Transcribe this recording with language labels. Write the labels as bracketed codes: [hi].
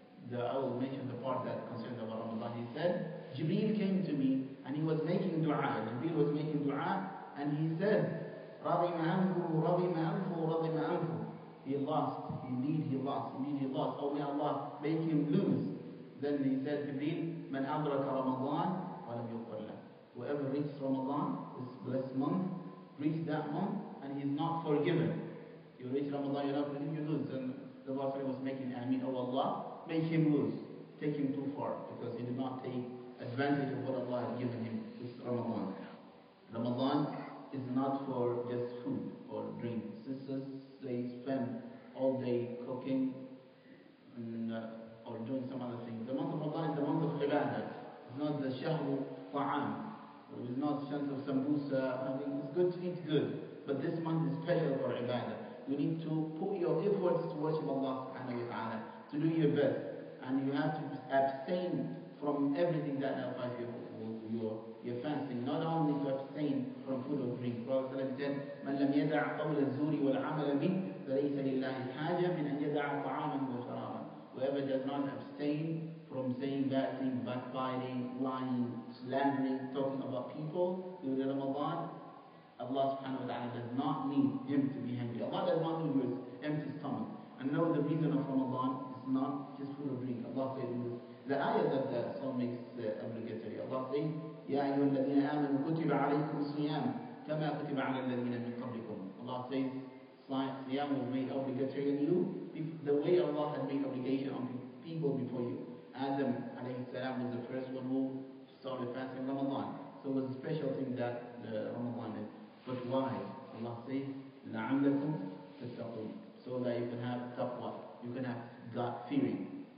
[en] I will mention the part that concerns about Ramadan. He said, Jibreel came to me and he was making dua. Jibreel was making dua and he said, [ar] رَغِمَ أَنْفُهُ رَغِمَ أَنْفُهُ رَغِمَ أَنْفُهُ. [en] He lost. Indeed he lost. Indeed he lost. Oh, may Allah make him lose. Then he said, Jibreel, [ar] مَنْ أَدْرَكَ رَمَضَانَ وَلَمْ يُغْفَرْ لَهُ. [en] Whoever reached Ramadan, this blessed month, reached that month and he is not forgiven. You reach Ramadan, you're not forgiven, you lose. And the Prophet was making Ameen, oh Allah, make him lose. Take him too far because he did not take advantage of what Allah had given him. This Ramadan. Ramadan is not for just food or drink. Sisters, they spend all day cooking and, or doing some other things. The month of Ramadan is the month of ibadah. It's not the [ar] shahru ta'am. [en] It's not sense of sambusa. I think it's good to eat good. But this month is special for ibadah. You need to put your efforts to worship Allah subhanahu wa ta'ala, to do your best. And you have to abstain from everything that nullifies your fasting. Not only to abstain from food or drink. Prophet said, [ar] مَنْ لَمْ يَدَعْ قَوْلَ الزُّورِ وَالْعَمَلَ بِهِ فَلَيْسَ لِلَّهِ حَاجَةٌ مِنْ أَنْ يَدَعَ طَعَامًا وَشَرَابًا. [en] Whoever does not abstain from saying bad things, backbiting, lying, slandering, talking about people during Ramadan, Allah subhanahu wa ta'ala does not need him to be hungry. Allah does not need your empty stomach. And know the reason of Ramadan is not just food or drink. Allah says in this, the ayah that the Psalm makes obligatory. Allah says, [ar] يَا أَيُّهَا الَّذِينَ آمَنُوا كُتِبَ عَلَيْكُمُ الصِّيَامُ كَمَا كُتِبَ عَلَى الَّذِينَ مِنْ قَبْلِكُم. [en] Allah says, Siyam was made obligatory on you the way Allah had made obligation on people before you. Adam alayhi salam was the first one who started fasting Ramadan. So it was a special thing that Ramadan is. But why? Allah says, [ar] لَعَلَّكُمْ تَتَّقُونَ. [en] So that you can have taqwa, you can have God-fearing.